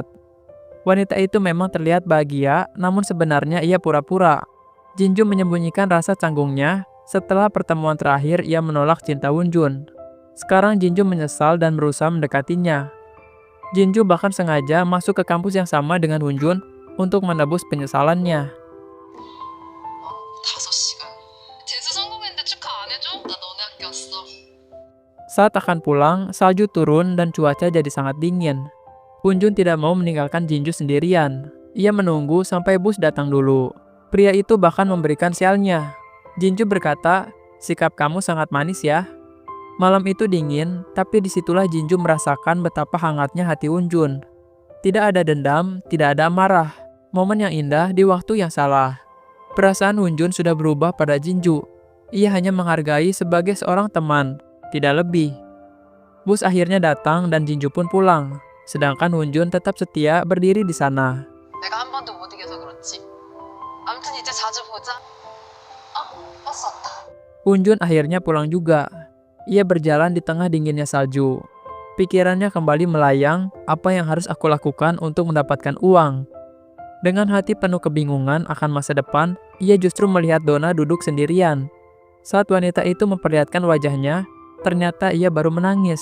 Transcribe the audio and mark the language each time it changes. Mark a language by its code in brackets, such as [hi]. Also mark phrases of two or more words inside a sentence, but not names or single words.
[id] Wanita itu memang terlihat bahagia, namun sebenarnya ia pura-pura. Jinju menyembunyikan rasa canggungnya. Setelah pertemuan terakhir, ia menolak cinta Hunjun. Sekarang Jinju menyesal dan berusaha mendekatinya. Jinju bahkan sengaja masuk ke kampus yang sama dengan Hunjun untuk menebus penyesalannya. [ko] 5시간. 재수 성공했는데 축하 안 해줘? 나 너네 학교 왔어. [id] Saat akan pulang, salju turun dan cuaca jadi sangat dingin. Hunjun tidak mau meninggalkan Jinju sendirian. Ia menunggu sampai bus datang dulu. Pria itu bahkan memberikan sialnya. Jinju berkata, sikap kamu sangat manis ya. Malam itu dingin, tapi disitulah Jinju merasakan betapa hangatnya hati Hunjun. Tidak ada dendam, tidak ada amarah. Momen yang indah di waktu yang salah. Perasaan Hunjun sudah berubah pada Jinju. Ia hanya menghargai sebagai seorang teman, tidak lebih. Bus akhirnya datang dan Jinju pun pulang. Sedangkan Hunjun tetap setia berdiri di sana. [ko] 내가 한 번도 못 이겨서 그렇지. 아무튼 이제 자주 보자. 버스 왔다. [id] Hunjun akhirnya pulang juga. Ia berjalan di tengah dinginnya salju. Pikirannya kembali melayang, apa yang harus aku lakukan untuk mendapatkan uang. Dengan hati penuh kebingungan akan masa depan, ia justru melihat Donna duduk sendirian. Saat wanita itu memperlihatkan wajahnya, ternyata ia baru menangis.